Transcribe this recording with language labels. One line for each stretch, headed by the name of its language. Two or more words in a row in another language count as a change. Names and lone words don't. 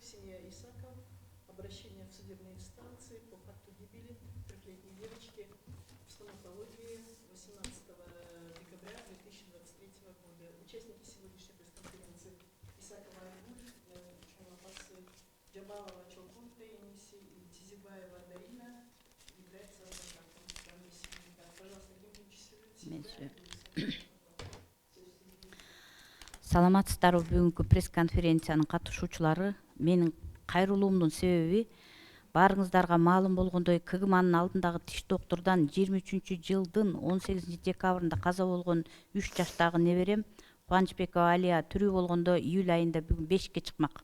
Russian: Семья Исаков, обращение в судебные инстанции по факту гибели трехлетней девочки в стоматологии 18 декабря 2023 года. Участники сегодняшней пресс-конференции Исакова Айгуль, Чумапасы Джабалова Чолкун Таиниси и Тизибаева Дарина является адвокатом данной семьи. Пожалуйста, идентифицируйте себя.
Kyrgyz: Саламатсыздарбы, бүгүнкү пресс-конференциянын катышуучулары. Менин кайрылуумдун себеби баарыңыздарга маалым болгондой КГМанын алдындагы тиш доктурдан 23-жылдын 18 декабрында каза болгон 3 жаштагы неберем Кубанычбекова Алия тирүү болгондо июль айында бүгүн 5ке чыкмак.